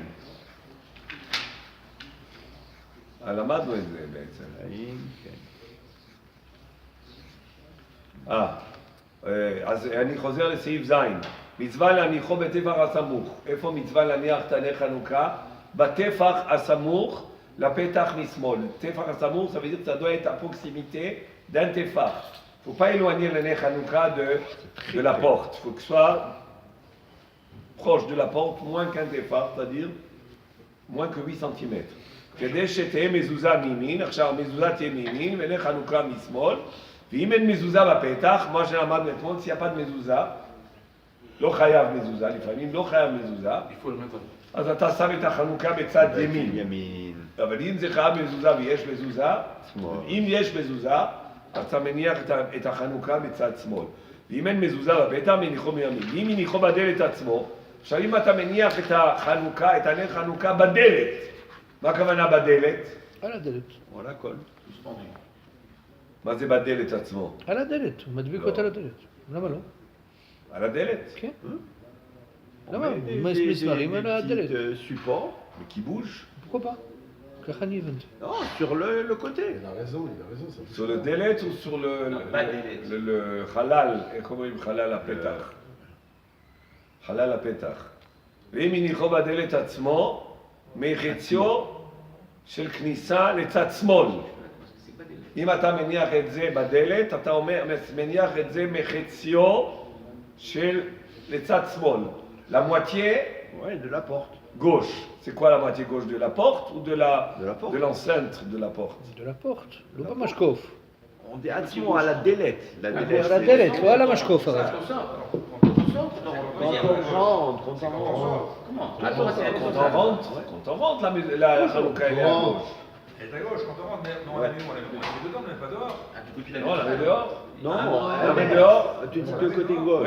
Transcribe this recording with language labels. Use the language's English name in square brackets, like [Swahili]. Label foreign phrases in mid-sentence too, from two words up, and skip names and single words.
[Hebrew] למדנו את זה בעצם. אז אני חוזר לסעיף ז'. מצווה להניחו בטפח הסמוך. איפה מצווה להניח תעני חנוכה? בטפח הסמוך לפתח משמאל. טפח הסמוך, [French] ça veut dire que ça doit être à proximité d'un tefach. Il ne faut pas éloigner le nez Hanouka de la porte. Il faut que ce soit proche de la porte, moins qu'un tefach, c'est-à-dire moins que 8 cm. [Hebrew] כדי שתהיה מזוזה מימין, עכשיו המזוזה תהיה מימין ונר חנוכה משמאל, ואם אין מזוזה בפתח, מה שלמדנו אתמול, [French] s'il n'y a pas de [Hebrew] מזוזה, לא חייב מזוזה, לפעמים לא חייב מזוזה, אז אתה שם את החנוכה בצד ימין. אבל אם זה חייב מזוזה ויש מזוזה, אם יש מזוזה, אז אתה מניח את החנוכה בצד שמאל. ואם אין מזוזה בפתח, מניחו מימין. אם מניחו בדלת עצמו, עכשיו אם אתה מניח את החנוכה, את הנר חנוכה בדלת, מה הכוונה בדלת? על הדלת. על הכל. מה זה בדלת עצמו? על הדלת, הוא מדביק אותה לדלת. למה לא? על הדלת? כן. למה? מסמרים על הדלת. [French] support. Mais qui bouge? pourquoi pas? [Hebrew] ככה אני הבנתי. [French] Non, sur le côté. Il a raison. sur le דלת ou sur le חלל? [Hebrew] איך אומרים חלל הפתח? חלל הפתח. ואם הניחו בדלת עצמו, מחציו של כניסה לצד שמאל. אם אתה מניח את זה בדלת, אתה מניח את זה מחציו של לצד שמאל. [French] La moitié de la porte. gauche. C'est quoi la moitié gauche de la porte ou de l'enceinte de la porte? de la porte, [Hebrew] לא במשקוף. [French] On dit attention à la délette. [Hebrew] על הדלת, לא על המשקוף הרי. [French] Quand on rentre, la Hanouka elle est à gauche. Elle est à gauche, quand on rentre, non, on la met où? On la met dedans, mais pas dehors. Non, la met dehors. Non, la met dehors. Tu dis que côté gauche.